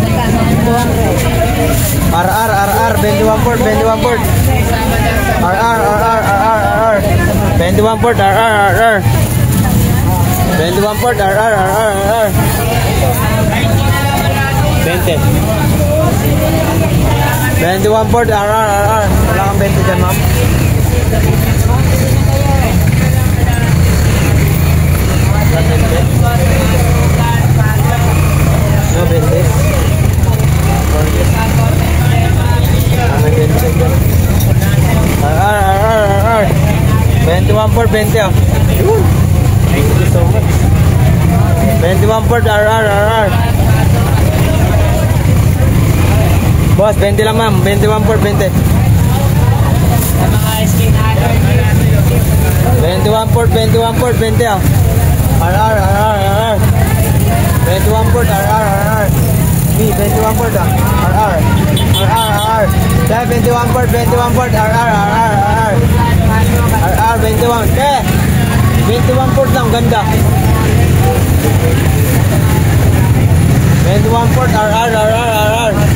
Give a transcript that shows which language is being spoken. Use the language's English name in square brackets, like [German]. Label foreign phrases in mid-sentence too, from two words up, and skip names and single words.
[Filipino] RR, 21 port. RR. 21 port, RR. 21 port, RR. 20. 21 port, RR. Wala kang 20 dyan, ma'am. No, 20. RR. [English] 21 port, 20 ah. Thank you so much. [Filipino] 21 port, RR. Boss, 20 lang ma'am. 21 port, 20. 21 port, 20 ah. RR. 21 port, RR. B, 21 port ah. RR. Kaya 21 port, RR. 21. Kaya 21 port lang, ganda. 21 port, RR.